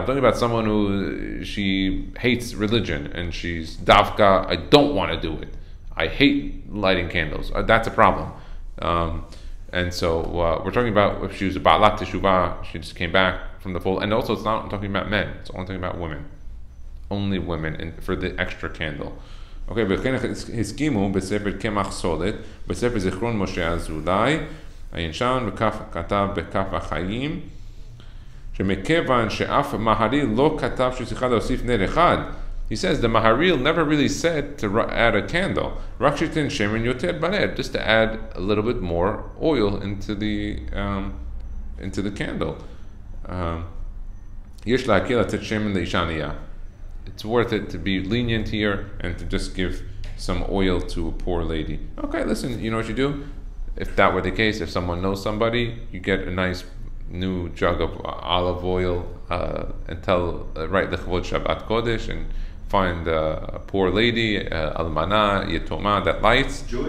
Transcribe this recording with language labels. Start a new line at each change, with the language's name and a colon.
English: I'm talking about someone who she hates religion and she's davka, I don't want to do it. I hate lighting candles. That's a problem. And so we're talking about if she was a ba'alat teshuvah, she just came back from the fold. And also it's not talking about men. It's only talking about women. Only women for the extra candle.
Hebrew: Okay, וכן הסכימו בספר קמח סולת, בספר זיכרון משה אזולאי, הישן כתב בכף החיים, שמכיוון שאף מהרי"ל לא כתב שצריכה להוסיף נר אחד.
English: He says the Maharil never really said to add a candle.
Hebrew: רק שתן שמן יותר בנר,
English: just to add a little bit more oil into the candle.
Hebrew: יש להקל לתת שמן לאישה ענייה.
English: It's worth it to be lenient here and to just give some oil to a poor lady. Okay, listen, you know what you do? If that were the case, if someone knows somebody, you get a nice new jug of olive oil and write the Chavod Shabbat Kodesh and find a poor lady,
Hebrew: almana, yetoma,
English: that lights.